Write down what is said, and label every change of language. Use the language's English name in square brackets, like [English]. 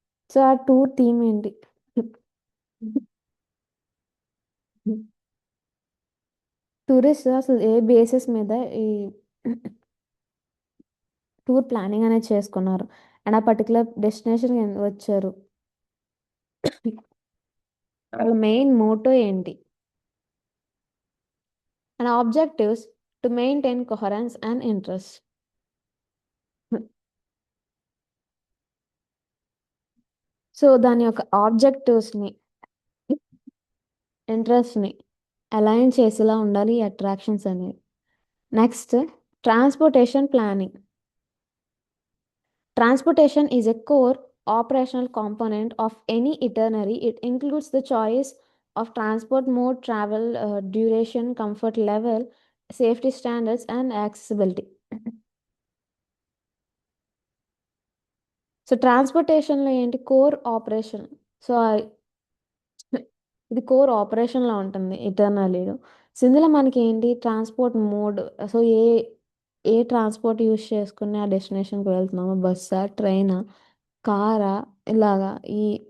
[Telugu] So ఆ tour theme ఏంటి, tourist అసలు ఏ బేసిస్ మీద ఈ టూర్ ప్లానింగ్ అనేది చేసుకున్నారు అండ్ ఆ పర్టికులర్ డెస్టినేషన్ వచ్చారు, వాళ్ళ మెయిన్ మోటో ఏంటి and objectives to maintain coherence and interest. So దాని యొక్క ఆబ్జెక్టివ్స్ని ఇంట్రెస్ట్ని అలైన్ చేసేలా ఉండాలి ఈ అట్రాక్షన్స్ అనేవి. Next transportation planning. [English] Transportation is a core operational component of any itinerary. It includes the choice of transport mode, travel duration, comfort level, safety standards, and accessibility. [Telugu] So ట్రాన్స్పోర్టేషన్లో ఏంటి, core operation. So ఇది core ఆపరేషన్లో ఉంటుంది ఇటర్నరీలో. So ఇందులో మనకి ఏంటి transport mode, so ఏ transport use చేసుకుని ఆ డెస్టినేషన్కి వెళ్తున్నాము, బస్సా, ట్రైనా, కారా, ఇలాగా ఈ.